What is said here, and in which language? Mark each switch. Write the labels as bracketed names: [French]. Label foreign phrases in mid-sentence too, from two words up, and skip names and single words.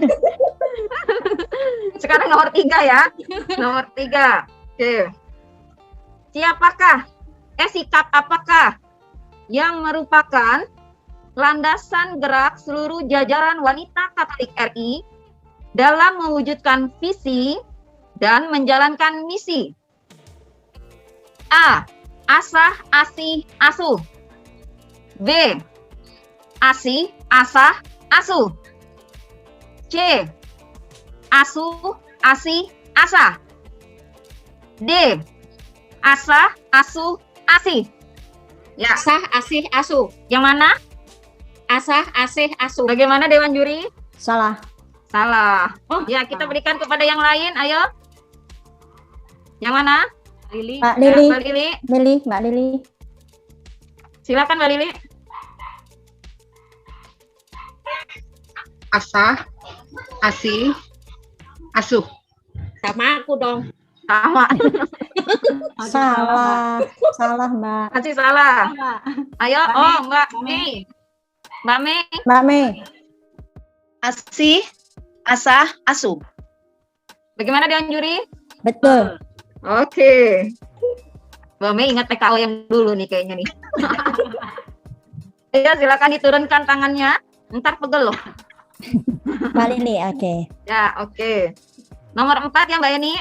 [Indonesian] Sekarang nomor 3 ya. Nomor 3. Oke. Sikap apakah yang merupakan landasan gerak seluruh jajaran wanita Katolik RI dalam mewujudkan visi dan menjalankan misi? A. Asah, asih, asuh. B. Asih, asah, asuh. C. Asuh, asih, asah. D. Asah, asuh, asih. Ya. Asah, asih, asuh. Yang mana? Asah, asih, asuh. Bagaimana Dewan Juri? Salah. Salah. Ya, kita berikan kepada yang lain. Ayo. Yang mana? Lili. Mbak Lili. Mbak Lili. Mbak Lili. Silakan Mbak Lili. Asah, asih, asuh. Sama aku dong. Sama. Salah. Salah, Mbak. Masih salah. Ayo, Mbak Mei. Mbak Mei. Mbak Mei. Asih, asah, asuh. Bagaimana Dewan Juri? Betul. Oke. Mbak Mei ingat PKO yang dulu nih kayaknya nih. Ya, silakan diturunkan tangannya. Ntar pegel loh. Mbak Lili, oke. Ya, oke. Nomor 4 ya Mbak Eni.